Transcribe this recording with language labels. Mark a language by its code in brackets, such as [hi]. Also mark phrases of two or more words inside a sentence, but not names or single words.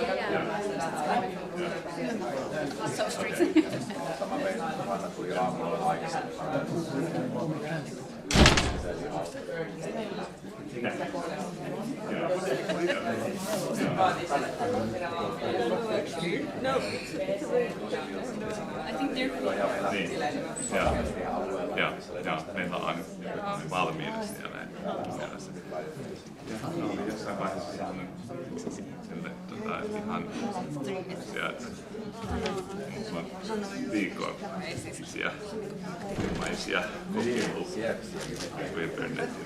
[fi] Tämä meidän Hanna tuli aamulla aikaisemmin. No. [en] I think they're [fi] Ja meillä on valmiina siellä mielessä. Ja oli jossain vaiheessa sellainen ihan viikollisia ilmaisia kokeiluja internetin.